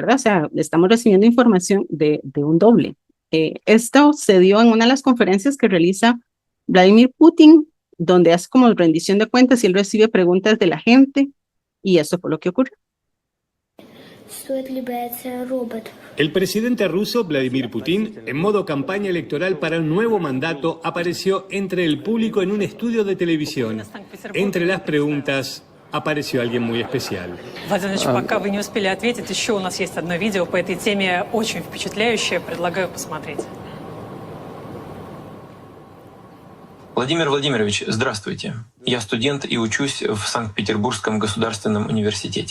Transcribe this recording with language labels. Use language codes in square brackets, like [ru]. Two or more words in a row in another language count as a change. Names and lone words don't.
[es] O sea, estamos recibiendo información de un doble. Esto se dio en una de las conferencias que realiza Vladimir Putin, donde hace como rendición de cuentas y él recibe preguntas de la gente, y eso fue lo que ocurrió. El presidente ruso Vladimir Putin, en modo campaña electoral para un nuevo mandato, apareció entre el público en un estudio de televisión. Entre las preguntas apareció alguien muy especial. [ru] Владимир Ильич, пока вы не успели ответить, еще у нас есть одно видео по этой теме, очень впечатляющее, предлагаю посмотреть. Владимир Владимирович, здравствуйте. Я студент и учусь в Санкт-Петербургском государственном университете.